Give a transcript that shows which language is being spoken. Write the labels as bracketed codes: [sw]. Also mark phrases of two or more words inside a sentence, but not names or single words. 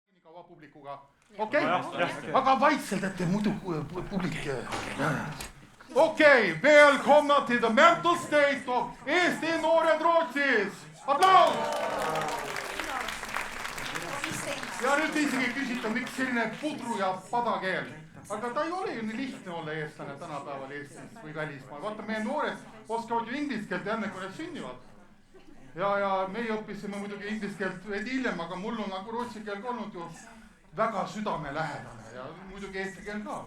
[et] kaua publikuga. Okei, aga vaikselt, et muidu publik... Okei, [sv] välkomna till [en] the mental state of [et] Eesti noored Rootsis. Applaus! Ja nüüd isegi küsita, miks selline pudru ja padakeel. Aga ta ei ole ju nii lihtne olla eestlane tänapäeval Eestis või välismaal. Vaata, meie noored oskavad ju inglise keelt enne, kui need sünnivad. Ja meie õppisime muidugi inglise keelt veidi hiljem, aga mul on nagu rootsi keel olnud ju väga südamelähedane ja muidugi eesti keel ka.